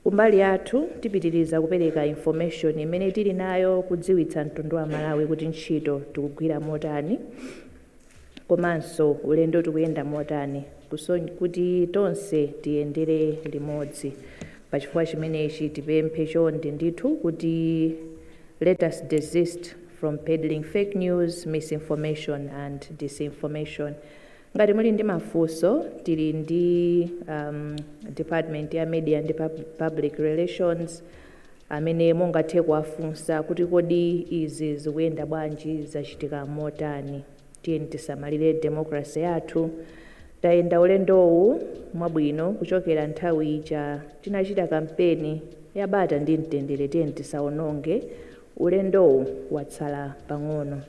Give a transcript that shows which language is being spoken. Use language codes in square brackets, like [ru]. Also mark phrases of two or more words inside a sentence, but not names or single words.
[ny] Kumbali yathu tipitiriza kupereka information imene tili nayo kudziwitsa mtundu wa Malawi kuti ntchito tikugwira motani komanso ulendo tikuyenda motani kuti tonse tiyendere limodzi. Pachifukwa chimenechi tipemphe chonde ndithu kuti [en] let us desist from peddling fake news, misinformation and disinformation. [ny] Ngati muli ndi mafunso tili ndi Department ya Media and Public Relations amene mungathe kuwafunsa kuti kodi izi zikuyenda bwanji, zachitika motani. Tiyeni tisamalire democracy yathu. Tayenda ulendowu mwabwino kuchokera nthawi ija tinachita kampeni ya bata ndi mtendere, tiyeni tisawononge ulendowu watsala pang'ono.